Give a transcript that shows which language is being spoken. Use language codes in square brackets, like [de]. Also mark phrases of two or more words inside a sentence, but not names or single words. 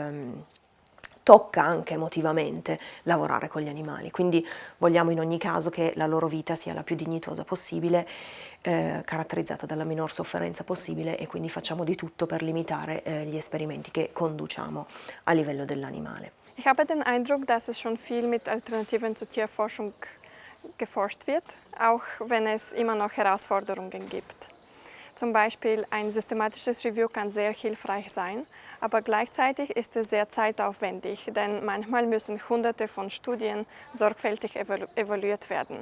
[it] tocca anche emotivamente lavorare con gli animali, quindi vogliamo in ogni caso che la loro vita sia la più dignitosa possibile, caratterizzata dalla minor sofferenza possibile, e quindi facciamo di tutto per limitare gli esperimenti che conduciamo a livello dell'animale. [de] Ich habe den Eindruck, dass es schon viel mit Alternativen zur Tierforschung geforscht wird, auch wenn es immer noch Herausforderungen gibt. Zum Beispiel ein systematisches Review kann sehr hilfreich sein, aber gleichzeitig ist es sehr zeitaufwendig, denn manchmal müssen Hunderte von Studien sorgfältig evaluiert werden.